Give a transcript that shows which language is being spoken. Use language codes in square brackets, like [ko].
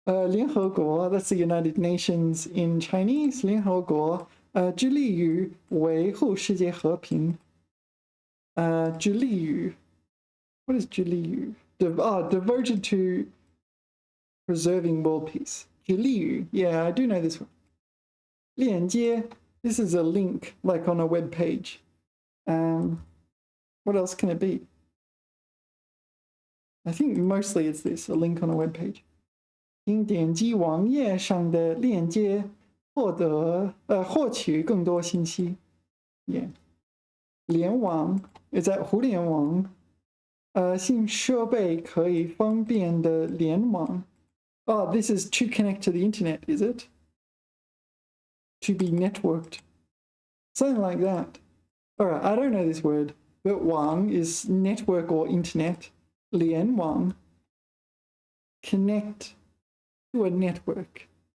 [en] 联合国, that's the United Nations in Chinese. [zh] 联合国致力于维护世界和平. [en] 致力于 What is 致力于? Devoted to preserving world peace. 致力于 Yeah, I do know this one. 链接 This is a link, like on a web page. What else can it be? I think mostly it's this, a link on a web page. [zh] 请点击网页上的链接获取更多信息. [en] Yeah. [zh] 联网 [en] is that [zh] 互联网?新设备可以方便的联网. [en] Oh, this is to connect to the internet, is it? To be networked. Something like that. Alright, I don't know this word, but 网 is network or internet. 联网 connect to a network.